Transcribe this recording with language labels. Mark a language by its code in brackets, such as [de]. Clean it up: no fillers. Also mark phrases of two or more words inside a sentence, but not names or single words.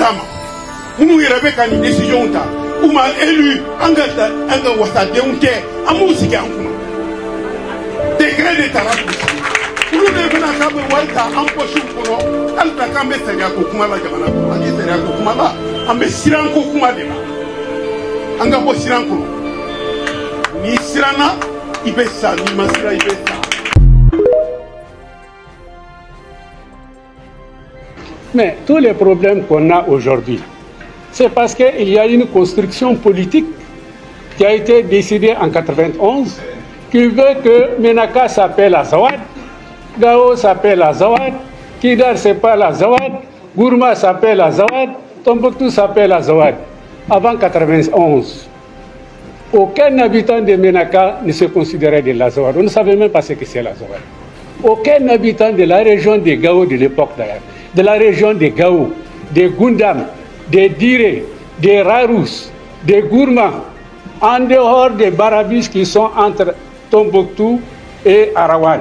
[bm] d'a ma minnu yɛrɛ bɛ ka nin décision ta u ma élu an ka wasadenw tɛ an b'u sigi an kunna décret de tara k'u sigi olu de bɛna k'a bɛ wari ta an poche kɔnɔ hali ta k'an bɛ sariya ko kuma la jamana kɔnɔ an tɛ sariya ko kuma la an bɛ siran ko kuma de la an ka bɔ siran kɔnɔ n'i siranna i bɛ sa n'i ma siran i bɛ sa. [fr] Mais tous les problèmes qu'on a aujourd'hui, c'est parce qu'il y a une construction politique qui a été décidée en 91 qui veut que Menaka s'appelle Azawad, Gao s'appelle Azawad, Kidal s'appelle Azawad, Gourma s'appelle Azawad, Tombouctou s'appelle Azawad. Avant 91, aucun habitant de Menaka ne se considérait de l'Azawad. On ne savait même pas ce que c'est l'Azawad. Aucun habitant de la région des Gao de l'époque d'ailleurs, de la région des Gao, des Gundam, des Dire, des Rarous, des Gourma, en dehors des Barabis qui sont entre Tombouctou et Arawan.